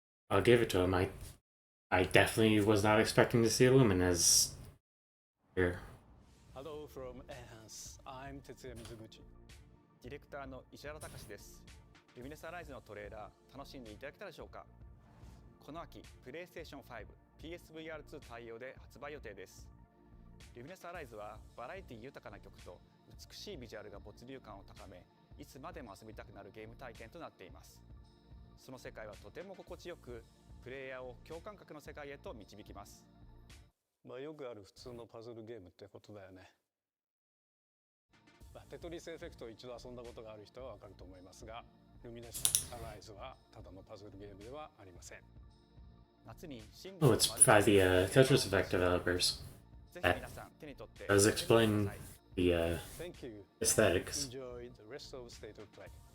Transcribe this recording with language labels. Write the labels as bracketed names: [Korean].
[English] I'll give it to him. I definitely was not expecting to see Luminous here. Hello from Enhance. I'm Tetsuya Mizuguchi. [Japanese] ディレクターの石原隆です。ルミネスアライズのトレーラー楽しんでいただけたでしょうか。この秋、PlayStation 5、PSVR2 対応で発売予定です。ルミネスアライズはバラエティ豊かな曲と美しいビジュアルが没入感を高め、いつまでも遊びたくなるゲーム体験となっています。その世界はとても心地よく、プレイヤーを共感覚の世界へと導きます。よくある普通のパズルゲームってことだよね。テトリスエフェクトを一度遊んだことがある人はわかると思いますが、ルミネスアライズはただのパズルゲームではありません。 [English] Oh, it's by the Tetris Effect developers. That does explain the aesthetics. Enjoy the rest of State of Play.